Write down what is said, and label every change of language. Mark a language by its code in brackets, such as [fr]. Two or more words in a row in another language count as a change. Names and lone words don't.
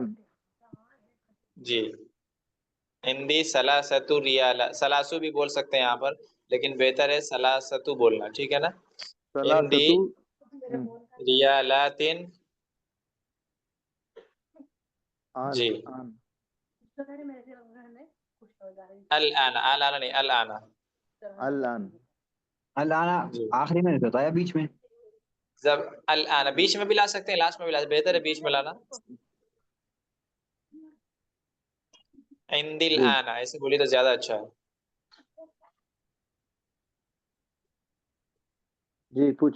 [ur] جی. [ar] ہندی ثلاثۃ ریال، [ur] ثلاثو بھی بول سکتے ہیں یہاں پر لیکن بہتر ہے ثلاثۃ بولنا. ٹھیک ہے نا. ہندی [ar] ثلاثۃ ریالات. جی. الان، الان نہیں، الان. الان. الان [ur] جی. آخری میں ہوتا ہے بیچ میں. جب الان بیچ میں بھی لا سکتے ہیں، لاسٹ میں بھی لا سکتے ہیں، بہتر ہے بیچ میں لانا. [ar] ہندی الان [ur] ایسے بولی تو زیادہ اچھا ہے. جی پوچھیں.